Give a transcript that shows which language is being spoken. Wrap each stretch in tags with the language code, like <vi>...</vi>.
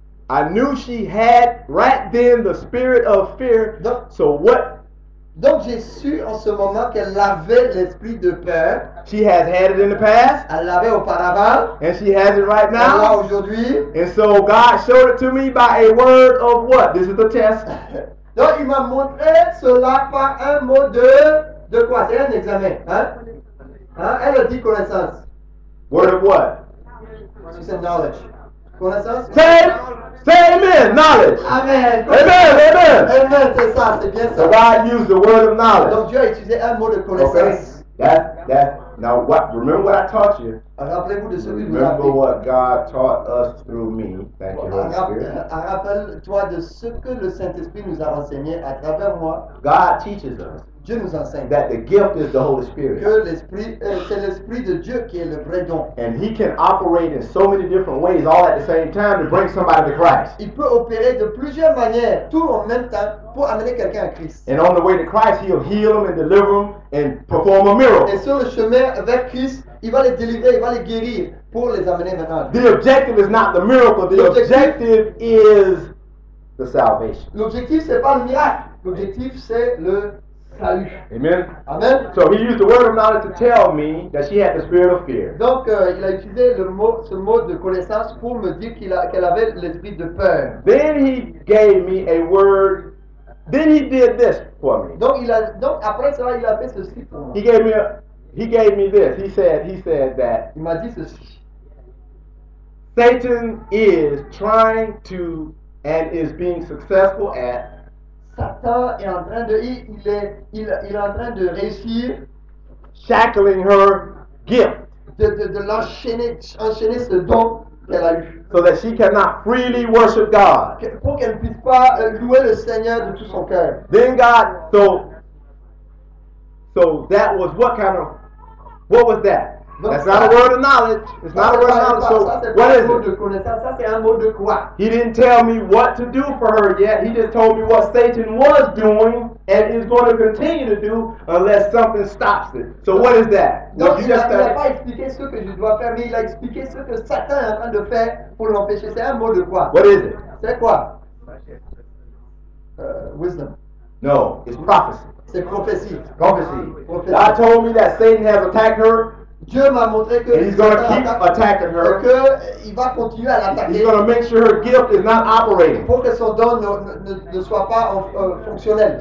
<en>I knew she had right then the spirit of fear.</en> <fr>donc,</fr> <en>So what?</en> <fr>donc j'ai su en ce moment qu'elle avait l'esprit de peur,</fr> <en>She has had it in the past,</en> <fr>elle l'avait auparavant,</fr> <en>and she has it right</en> <fr>elle l'a</fr> <en>now.</en> <fr>aujourd'hui.</fr> <en>And so God showed it to me by a word of what? This is the test.</en> <fr>Donc il m'a montré cela par un mot de quoi? C'est un examen. Hein? Hein? Elle a dit connaissance.</fr> <en>Word of what?</en> <fr>C'est knowledge. Connaissance?</fr> <en>Say amen. Knowledge. Amen. Amen.</en> <fr>Amen, c'est ça, c'est bien</fr> <en>So</en> <fr>ça.</fr> <en>God used the word of knowledge.</en> <fr>Donc Dieu a utilisé un mot de</fr> <en>Okay.</en> <fr>connaissance.</fr> <en>Now what? Remember what I taught you.</en> <fr>Rappelez-vous de ce que je vous ai</fr> <en>Remember</en> <fr>appris.</fr> <en>what God taught us through me. Thank you, Holy Spirit.</en> <fr>Rappelle-toi de ce que le Saint-Esprit nous a enseigné à travers moi.</fr> <en>God teaches us</en> <fr>Dieu nous enseigne</fr> <en>that the gift is the Holy Spirit.</en> <fr>que l'esprit, c'est l'esprit de Dieu qui est le vrai don.</fr> <en>And He can operate in so many different ways all at the same time to bring somebody to Christ.</en> <fr>Il peut opérer de plusieurs manières, tout en même temps, pour amener quelqu'un à Christ.</fr> <en>And on the way to Christ, He'll heal them and deliver them and perform a</en> <fr>Et</fr> <en>miracle.</en> <fr>sur le chemin vers Christ, il va les délivrer, il va les guérir pour les amener maintenant.</fr> <en>The objective is not the miracle. The objective is the salvation.</en> <fr>L'objectif, c'est pas le miracle. L'objectif, c'est le salut. Amen. Amen.</fr> <en>So he used the word of knowledge to tell me that she had the spirit of fear.</en> <fr>Donc il a utilisé ce mot de connaissance pour me dire qu'elle avait l'esprit de peur.</fr> <en>Then he gave me a word. Then he did this for me.</en> <fr>Donc après cela, il a fait ceci pour moi.</fr> <en>He gave me this. He said that</en> <fr>Il m'a dit ceci.</fr> <en>Satan is trying to and is being successful at</en> <fr>Satan est en train de il est en train de réussir</fr> <en>shackling her gift</en> <fr>de l'enchaîner enchaîner ce don qu'elle a eu.</fr> <en>so that she cannot freely worship God.</en> <fr>Pour qu'elle ne puisse pas louer le Seigneur de tout son cœur.</fr> <en>Then God, so that was what was that?</en> <fr>Donc</fr> <en>That's not a word of knowledge. It's not a word of knowledge. So what is</en> <fr>mot de</fr> <en>it?</en> <fr>connaissance. Ça c'est un mot de quoi?</fr> <en>He didn't tell me what to do for her yet. He just told me what Satan was doing and is going to continue to do unless something stops it. So what is that?</en> <fr>Donc</fr> <en>Well,</en> <fr>il n'a pas expliqué ce que je dois faire, mais il a expliqué ce que Satan est en train de faire pour l'empêcher. C'est un mot de quoi?</fr> <en>What is it?</en> <fr>C'est quoi?</fr> <en>Wisdom. No, it's prophecy.</en> <fr>C'est prophétie.</fr> <en>Prophecy. Prophecy. God told me that Satan has attacked her</en> <fr>Dieu m'a montré que</fr> <en>and he's going to keep attacking her.</en> <fr>il va continuer à</fr> <en>He's</en> <fr>l'attaquer</fr> <en>going to make sure her gift is not operating.</en> <fr>pour que son don ne soit pas fonctionnel.</fr>